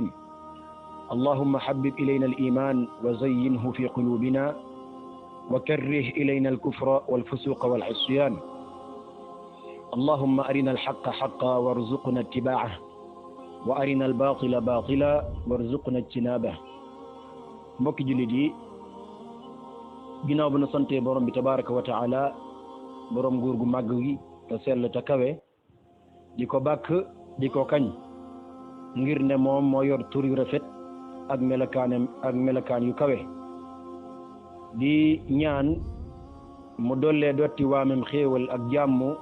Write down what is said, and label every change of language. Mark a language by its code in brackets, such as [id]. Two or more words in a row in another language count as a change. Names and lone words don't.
[ar] اللهم حبب إلينا الإيمان وزينه في قلوبنا وكره إلينا الكفر والفسوق والعصيان. اللهم أرنا الحق حقا وارزقنا اتباعه وأرنا الباطل باطلا وارزقنا اجتنابه. [wo] mbokki jullit yi ginnaaw bi na sante borom bi [ar] تبارك وتعالى [wo] borom nguur gu màgg gi te sell te kawe di ko bàkk di ko kañ ngir ne moom moo yor tur yu rafet ak melakaan yu kawe di ñaan mu dollee dotti waamem xéewal ak jàmm